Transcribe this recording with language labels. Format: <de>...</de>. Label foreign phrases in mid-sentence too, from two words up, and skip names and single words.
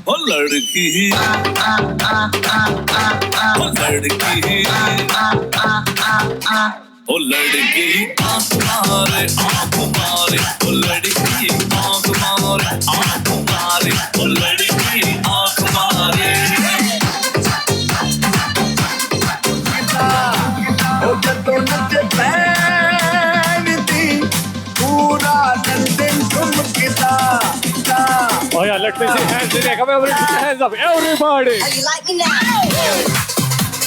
<hi>लड़की ओ लड़की ओ लड़की आँख मारे ओ लड़की आँख मारे ओ लड़की आँख मारे</hi> <pa>ਓ ਜਦੋਂ ਨੱਚ ਪੈਂਦੀ ਪੂਰਾ ਲੰਡਨ ਠੁਮਕਦਾ</pa> <en>Oh yeah, let me see hands in there. Come on, everybody, put your hands up. Everybody. You like me now?</en>